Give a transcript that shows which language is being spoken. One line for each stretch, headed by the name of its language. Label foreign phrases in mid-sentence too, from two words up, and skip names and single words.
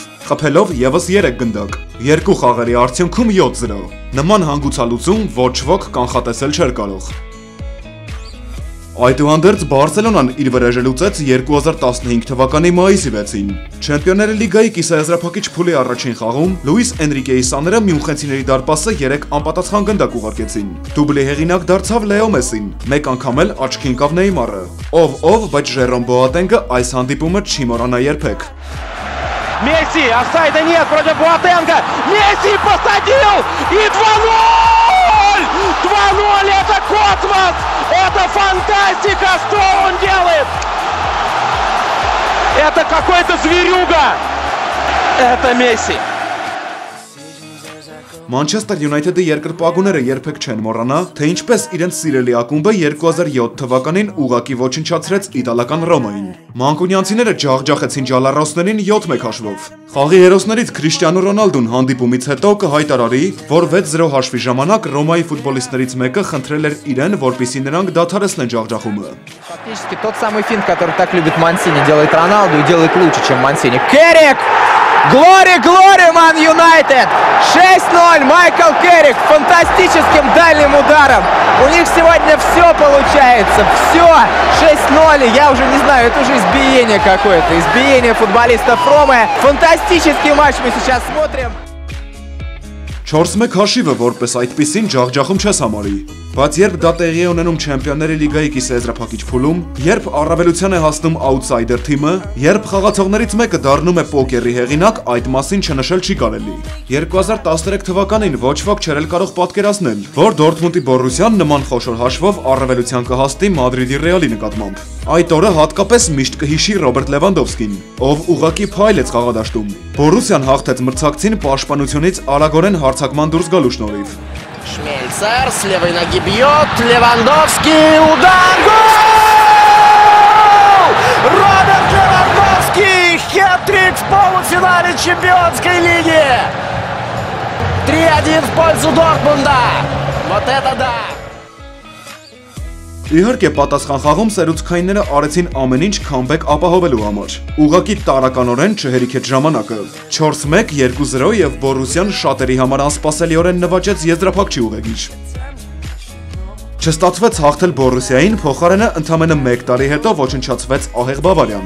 Armenian: խփելով եւս 3 գնդակ։ Երկու խաղերի արդյունքում 7-0։ Նման հանգուցալուծում ոչ ոք կանխատեսել չէր կարող։ Այդուհանդերձ Բարսելոնան իր վրեժը լուծեց 2015 թվականի մայիսի 6-ին։ Չեմպիոնների լիգայի կիսաեզրափակիչ փուլի առաջին խաղում Լուիս Էնրիկեի սաները մյունխենցիների դարպասը 3 անպատասխան գնդակ ուղարկեցին։ Դուբլի հեղինակ դարձավ Լեո Մեսին, մեկ անգամ էլ աչքի ընկավ Նեյմարը։ Ով, բայց Ժերոմ Բոատենգը այս հանդիպումը չի մոռանա երբեք։
Russian: Месси, офсайда нет против Буатенга. Месси посадил и 2-0! 2-0, это космос! Это фантастика, что он делает! Это какой-то зверюга! Это Месси!
Armenian: Manchester United-ի երկրպագուները երբեք չեն մոռանա, թե ինչպես իրենց սիրելի ակումբը 2007 թվականին ուղղակի ոչնչացրեց իտալական Ռոմային։ Մանկունյանցիները ջախջախեցին ջալառոսներին 7-1 հաշվով։ Խաղի հերոսներից Քրիշտիանո Ռոնալդուն հանդիպումից հետո կհայտարարի, որ 6-0 հաշվի ժամանակ Ռոմայի ֆուտբոլիստներից մեկը խնդրել էր իրեն, որպեսզի նրանք դադարեցնեն ջախջախումը։
Russian: Фактически тот самый финт, который так любит Мансини, делает Роналду и делает лучше, чем Мансини. Керрик! Глори, Ман Юнайтед! 6-0, Майкл Керрик фантастическим дальним ударом. У них сегодня все получается, все. 6-0, я уже не знаю, это уже избиение какое-то, избиение футболистов Ромы. Фантастический матч мы сейчас смотрим.
Armenian: 4-1 հաշիվը որպես այդպիսին ջախջախում չես համարի, բայց երբ դա տեղի է ունենում Չեմպիոնների լիգայի կիսաեզրափակիչ փուլում, երբ առավելության է հասնում աութսայդեր թիմը, երբ խաղացողներից մեկը դառնում է պոկերի հեղինակ, այդ մասին չնշել չի կարելի։ 2013 թվականին ոչ ոք չէր կարող պատկերացնել, որ Դորտմունդի Բորուսիան նման խոշոր հաշվով առավելության կհասնի Մադրիդի Ռեալի նկատմամբ։ Այդ օրը հատկապես միշտ կհիշի Ռոբերտ Լևանդովսկին, ով ուղղակի փայլեց խաղադաշտում։ Բորուսիան հաղթեց մրցակցին պաշտպանությունից արագորեն հարցակման դուրս գալու շնորհիվ։
Russian: Шмельцер с левой ноги бьет, Левандовский, удар, гол! Роберт Левандовский, хет-трик в полуфинале Чемпионской лиги! 3-1 в пользу Дортмунда! Вот это да!
Armenian: Իհարկե պատասխան խաղում սերուցքայինները արեցին ամեն ինչ քամբեք ապահովելու համար։ Ուղղակի տարականորեն չհերիքեց ժամանակը։ 4-1, 2-0 եւ Բորուսիան շատերի համար անսպասելիորեն նվաճեց եզրափակչի ուղեգիչ։ Չստացվեց հաղթել Բորուսիային, փոխարենը ընդամենը 1 տարի հետո ոչնչացվեց ահեղ Բավարիան։